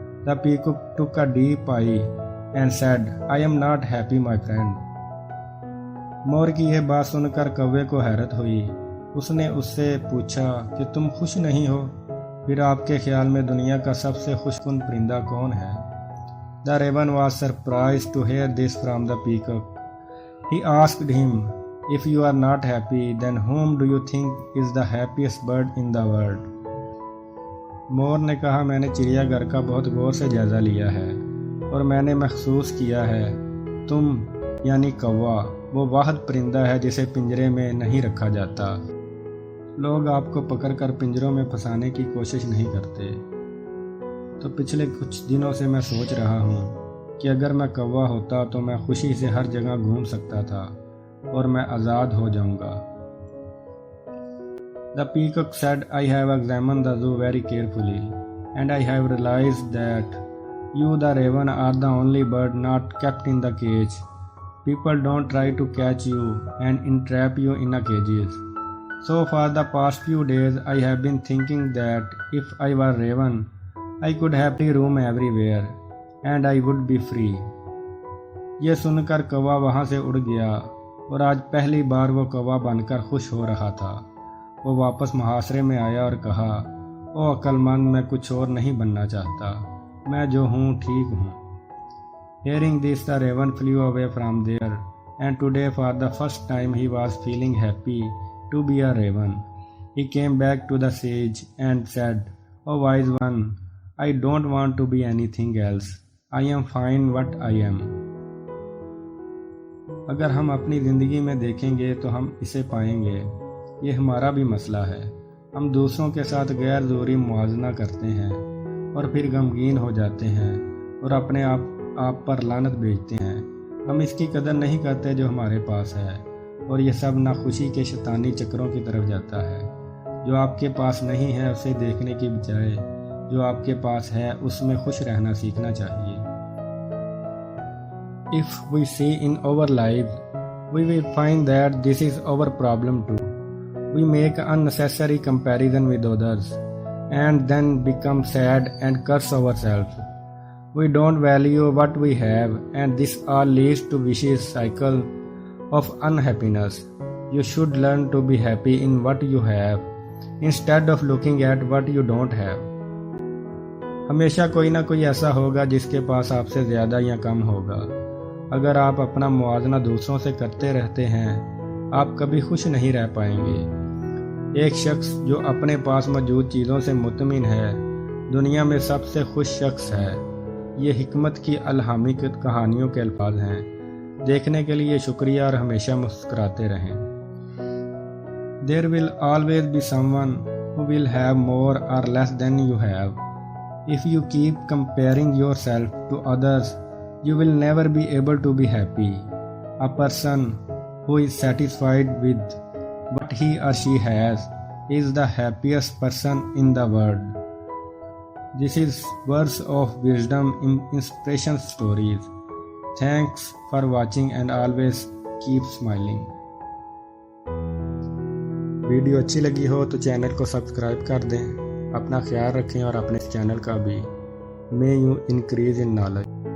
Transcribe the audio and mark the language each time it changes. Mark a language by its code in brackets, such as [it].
[en] The peacock took a deep sigh and said, "I am not happy, my friend." [hi] मोर की यह बात सुनकर कौवे को हैरत हुई। उसने उससे पूछा कि तुम खुश नहीं हो? फिर आपके ख्याल में दुनिया का सबसे खुशकुन परिंदा कौन है? [en] The raven was surprised to hear this from the peacock. He asked him, "If you are not happy, then whom do you think is the happiest bird in the world?" [hi] मोर ने कहा, मैंने चिड़ियाघर का बहुत गौर से जायज़ा लिया है और मैंने महसूस किया है तुम यानी कौवा वो वाहिद परिंदा है जिसे पिंजरे में नहीं रखा जाता। लोग आपको पकड़कर पिंजरों में फंसाने की कोशिश नहीं करते। तो पिछले कुछ दिनों से मैं सोच रहा हूँ कि अगर मैं कौवा होता तो मैं खुशी से हर जगह घूम सकता था और मैं आज़ाद हो जाऊँगा। [en] The peacock said, "I have examined the zoo very carefully and I have realized that you, the raven, are the only bird not kept in the cage. People don't try to catch you and entrap you in a cages. So for the past few days, I have been thinking that if I were raven, I could happily roam everywhere and I would be free." [hi] ये सुनकर कौवा वहाँ से उड़ गया और आज पहली बार वो कौवा बनकर खुश हो रहा था। वो वापस मुहासरे में आया और कहा, ओ अक्लमंद, मैं कुछ और नहीं बनना चाहता, मैं जो हूँ ठीक हूँ। [en] Hearing this, the raven flew away from there, and today for the first time he was feeling happy to be a raven. He came back to the sage and said, "O wise one, I don't want to be anything else. I am fine what I am." [hi] अगर हम अपनी ज़िंदगी में देखेंगे तो हम इसे पाएंगे। ये हमारा भी मसला है। हम दूसरों के साथ गैर ज़रूरी मुआवजा करते हैं और फिर गमगीन हो जाते हैं और अपने आप पर लानत भेजते हैं। हम इसकी कदर नहीं करते जो हमारे पास है और ये सब नाखुशी के शैतानी चक्रों की तरफ जाता है। जो आपके पास नहीं है उसे देखने की बजाय जो आपके पास है उसमें खुश रहना सीखना चाहिए। [en] If we see in our lives, we will find that this is our problem too. We make unnecessary comparison with others and then become sad and curse ourselves. We don't value what we have, and this all leads to vicious cycle of unhappiness. You should learn to be happy in what you have instead of looking at what you don't have. [hi] हमेशा कोई ना कोई ऐसा होगा जिसके पास आपसे ज़्यादा या कम होगा। अगर आप अपना मुआवजा दूसरों से करते रहते हैं, आप कभी खुश नहीं रह पाएंगे। एक शख्स जो अपने पास मौजूद चीज़ों से मुतमिन है, दुनिया में सबसे खुश शख्स है। ये हिकमत की अलहामी कहानियों के अल्फाज हैं। देखने के लिए शुक्रिया और हमेशा मुस्कुराते रहें। [en] There will always be someone who will have more or less than you have. If you keep comparing yourself to others, you will never be able to be happy. A person who is satisfied with what he or she has is the happiest person in the world. This is words of wisdom in inspiration stories. Thanks for watching and always keep smiling. [hi] Video अच्छी लगी हो तो channel को subscribe कर दें। अपना ख्याल रखें और अपने चैनल का भी। [en] May you increase in knowledge.